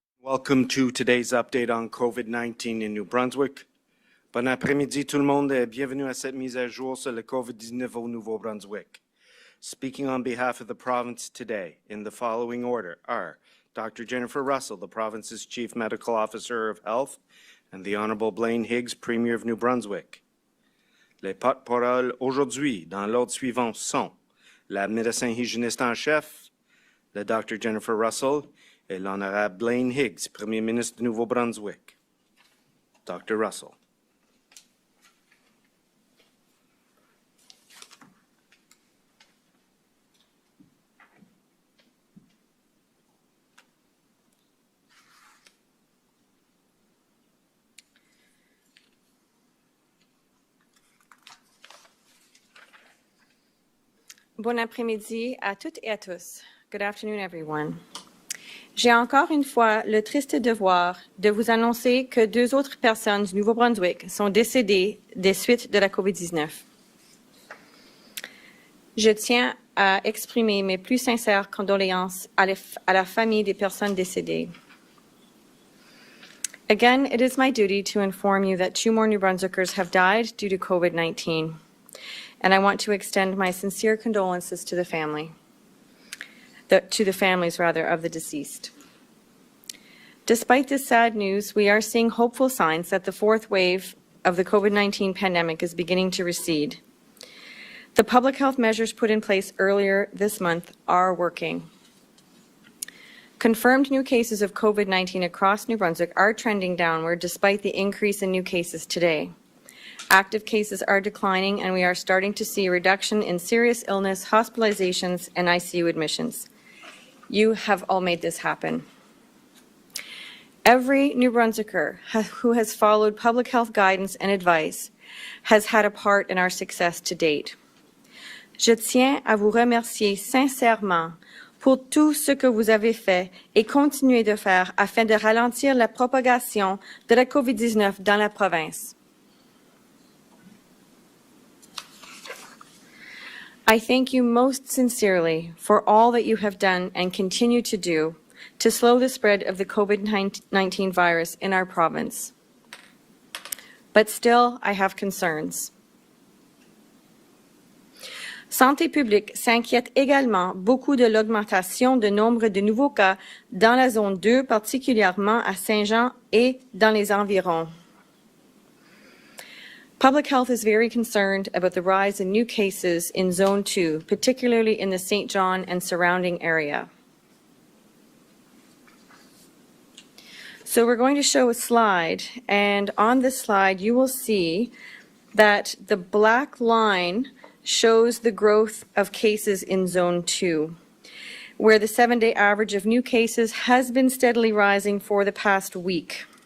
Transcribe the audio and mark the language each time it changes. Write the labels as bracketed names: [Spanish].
[English] Welcome to today's update on COVID-19 in New Brunswick. [French] Bon après-midi tout le monde et bienvenue à cette mise à jour sur le COVID-19 au Nouveau-Brunswick. [English] Speaking on behalf of the province today in the following order are Dr. Jennifer Russell, the province's Chief Medical Officer of Health, and the Honorable Blaine Higgs, Premier of New Brunswick. [French] Les porte-paroles aujourd'hui dans l'ordre suivant sont la médecin hygiéniste en chef, le Dr. Jennifer Russell, et l'Honorable Blaine Higgs, Premier ministre du Nouveau-Brunswick. Dr. Russell. Bon après-midi à toutes et à tous. [English] Good afternoon, everyone. [French] J'ai encore une fois le triste devoir de vous annoncer que 2 autres personnes du Nouveau-Brunswick sont décédées des suites de la COVID-19. Je tiens à exprimer mes plus sincères condoléances à la famille des personnes décédées. [English] Again, it is my duty to inform you that 2 more New Brunswickers have died due to COVID-19, and I want to extend my sincere condolences to the families of the deceased. Despite this sad news, we are seeing hopeful signs that the 4th wave of the COVID-19 pandemic is beginning to recede. The public health measures put in place earlier this month are working. Confirmed new cases of COVID-19 across New Brunswick are trending downward despite the increase in new cases today. Active cases are declining, and we are starting to see a reduction in serious illness, hospitalizations, and ICU admissions. You have all made this happen. Every New Brunswicker who has followed public health guidance and advice has had a part in our success to date. [French] Je tiens à vous remercier sincèrement pour tout ce que vous avez fait et continuez de faire afin de ralentir la propagation de la COVID-19 dans la province. [English] I thank you most sincerely for all that you have done and continue to do to slow the spread of the COVID-19 virus in our province. But still, I have concerns. [French] Santé publique s'inquiète également beaucoup de l'augmentation du nombre de nouveaux cas dans la zone 2, particulièrement à Saint-Jean et dans les environs. [English] Public health is very concerned about the rise in new cases in Zone 2, particularly in the St. John and surrounding area. So we're going to show a slide, and on this slide you will see that the black line shows the growth of cases in Zone 2, where the 7-day average of new cases has been steadily rising for the past week.